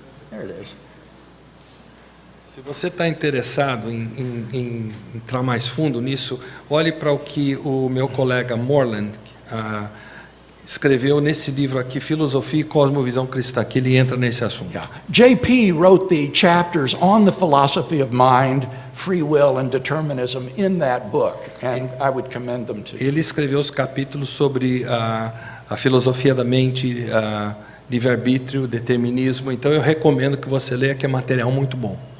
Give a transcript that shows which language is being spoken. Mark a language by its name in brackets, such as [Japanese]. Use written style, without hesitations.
[English] There it is. [Portuguese] Se você está interessado em entrar mais fundo nisso, olhe para o que o meu colega Moreland escreveu nesse livro aqui, Filosofia e Cosmovisão Cristã, que ele entra nesse assunto. [English] Yeah. J.P. wrote the chapters on the philosophy of mind, free will and determinism in that book, and I would commend them to you. [Portuguese] Ele escreveu os capítulos sobre a filosofia da mente, livre-arbítrio, determinismo, então eu recomendo que você leia, que é material muito bom.